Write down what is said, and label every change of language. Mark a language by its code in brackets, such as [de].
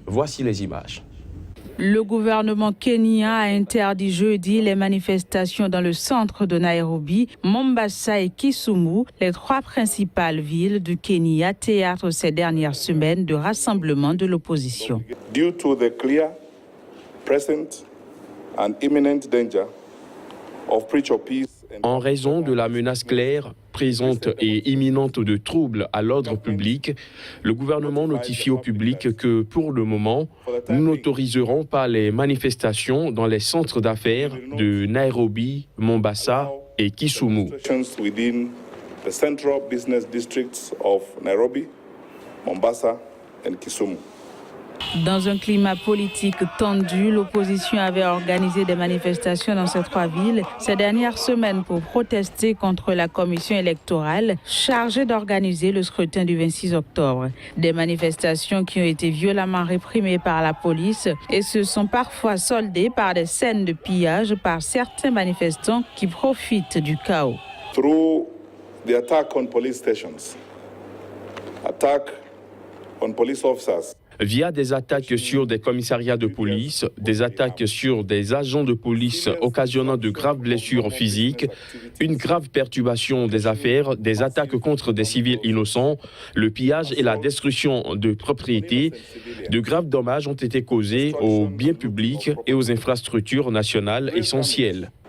[fr] Voici les images. Le gouvernement kenyan a interdit jeudi les manifestations dans le centre de Nairobi, Mombasa et Kisumu, les 3 principales villes du Kenya, théâtre ces dernières semaines de rassemblement de l'opposition. [en] Due to the clear, present and imminent danger of breach of peace. [fr] En raison de la menace claire, présente et imminente de troubles à l'ordre public, le gouvernement notifie au public que, pour le moment, nous n'autoriserons pas les manifestations dans les centres d'affaires de Nairobi, Mombasa et Kisumu. [en] Within the central business districts of Nairobi, Mombasa and Kisumu. [fr] Dans un climat politique tendu, l'opposition avait organisé des manifestations dans ces 3 villes ces dernières semaines pour protester contre la commission électorale chargée d'organiser le scrutin du 26 octobre. Des manifestations qui ont été violemment réprimées par la police et se sont parfois soldées par des scènes de pillage par certains manifestants qui profitent du chaos. [en] Through the attack on police stations, attack on police officers. [fr] Via des attaques sur des commissariats de police, des attaques sur des agents de police occasionnant de graves blessures physiques, une grave perturbation des affaires, des attaques contre des civils innocents, le pillage et la destruction de propriétés, de graves dommages ont été causés aux biens publics et aux infrastructures nationales essentielles.